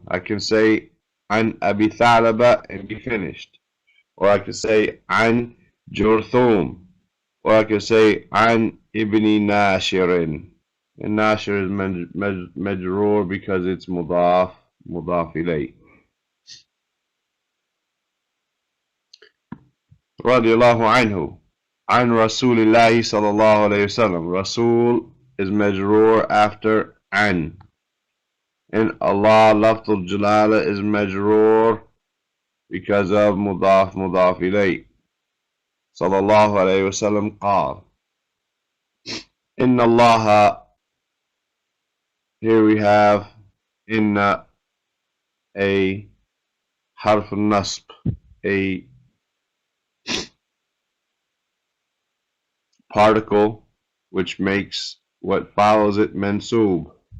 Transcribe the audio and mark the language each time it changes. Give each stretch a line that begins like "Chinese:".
English: I can say an Abi Tha'laba and be finished. Or I can say an Jurthum. Or I can say an ibni Nashirin. And Nashir is majroor because it's mudaf ilay.
Arabic: رضي الله عنه عن رسول الله صلى الله عليه وسلم.
English: Rasul is majroor after an. And Allah lafzul jalala is majroor because of mudaf ilay.
Arabic: صلى الله عليه وسلم قال إن الله.
English: Here we have inna, a harf nasb, a particle which makes what follows it mansub.